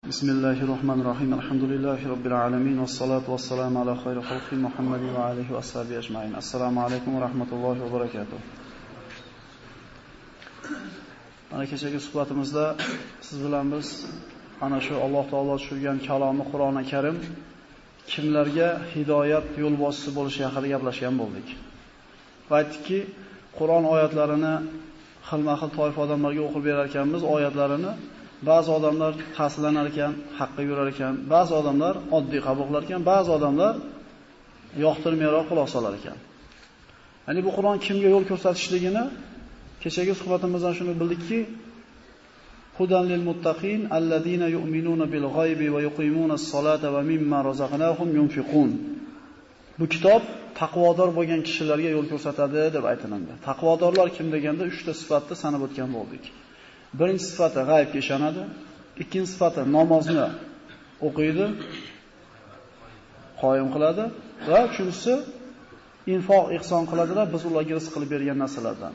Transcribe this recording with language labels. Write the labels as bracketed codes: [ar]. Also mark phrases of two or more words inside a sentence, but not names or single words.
[ar] بسم الله الرحمن الرحيم. الحمد لله رب العالمين والصلاة والسلام على خير خلق محمد وآله وصحبه أجمعين. السلام عليكم ورحمة الله وبركاته. [uz] Mana kechagi suhbatimizda siz bilan biz ana shu Alloh taolo tushirgan kalomi Qur'oni Karim kimlarga hidoyat yo'lboshchisi bo'lishi haqida gaplashgan bo'ldik. Va aytdikki, Qur'on oyatlarini xilma-xil toifa odamlarga o'qib berar ekanmiz, oyatlarini ba'zi odamlar ta'sirlanar ekan, haqqa yurar ekan, ba'zi odamlar oddiy qabul qilar ekan, ba'zi odamlar yoqtirmayroq quloq solar ekan. Ya'ni bu Qur'on kimga yo'l ko'rsatishligini kechagi suhbatimizdan shuni bildikki, [ar] هدى للمتقين الذين يؤمنون بالغيب ويقيمون الصلاة ومما رزقناهم ينفقون. [uz] Bu kitob taqvodor bo'lgan kishilarga yo'l ko'rsatadi deb aytiladi. Taqvodorlar kim deganda 3 ta sifatni sanab o'tgan bo'ldik. Birinchi sifati g'aybga ishonadi, ikkinchi sifati namozni o'qiydi, qoyim qiladi va uchinchisi infoq ihson qiladilar, biz ularga rizq qilib bergan narsalardan.